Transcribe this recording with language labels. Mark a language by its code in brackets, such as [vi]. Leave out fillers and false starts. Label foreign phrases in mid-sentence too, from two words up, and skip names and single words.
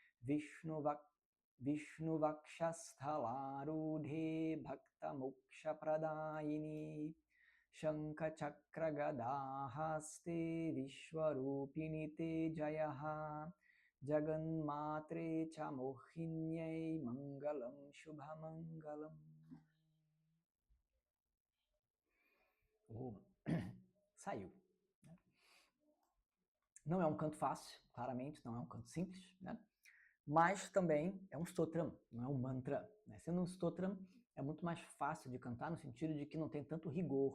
[sa] Vishnuvakshasthalarudhe Bhakta Moksha Pradayini Shankachakra Gadahaste Vishwarupini Te Jayaha Jaganmatre Chamohinyai Mangalam Shubhamangalam. [pt] Saiu. Não é um canto fácil, claramente, não é um canto simples, né? Mas também é um stotram, não é um mantra. Né? Sendo um stotram, é muito mais fácil de cantar no sentido de que não tem tanto rigor.